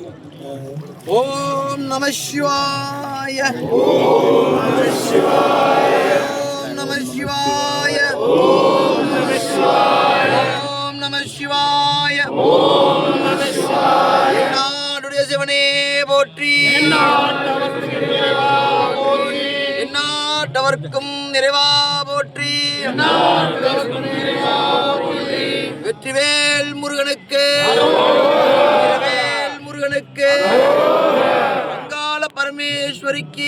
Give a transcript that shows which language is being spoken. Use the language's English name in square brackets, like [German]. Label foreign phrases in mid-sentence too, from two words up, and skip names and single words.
[Sanskrit] ഓം നമ ശിവായ. ഓം നമ ശിവായ. ഓം നമ ശിവായ. ഓം നമ ശിവായ. ഓം നമ ശിവായ. ഓം നമ ശിവായ. [Tamil] நாடுடைய சிவனே போற்றி. எந்நாட்டவர்க்கும் நிறைவா போற்றி. வெற்றிவேல் முருகனுக்கு. வெற்றிவேல் முருகனுக்கு. அங்காள பரமேஸ்வரிக்கு.